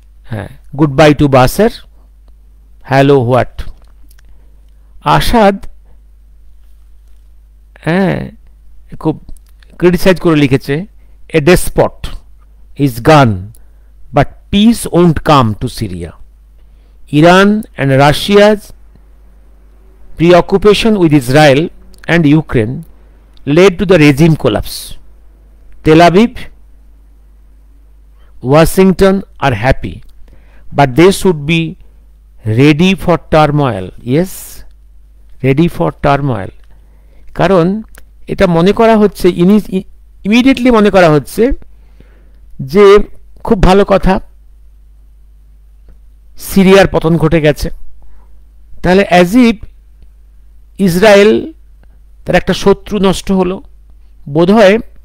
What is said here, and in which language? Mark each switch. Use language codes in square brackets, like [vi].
[en] হ্যাঁ, goodbye to Bashar, hello what. Assad [bn] হ্যাঁ খুব ক্রিটিসাইজ করে লিখেছে, [en] A despot is gone but peace won't come to Syria. Iran and Russia's preoccupation with Israel and Ukraine led to the regime collapse. Tel Aviv, Washington are happy, but they should be ready for turmoil. Yes, ready for turmoil. [bn] কারণ এটা মনে করা হচ্ছে, immediately মনে করা হচ্ছে যে খুব ভালো কথা, সিরিয়ার পতন ঘটে গেছে। তাহলে [en] as if [bn] ইসরায়েল তার একটা শত্রু নষ্ট হলো বোধহয়।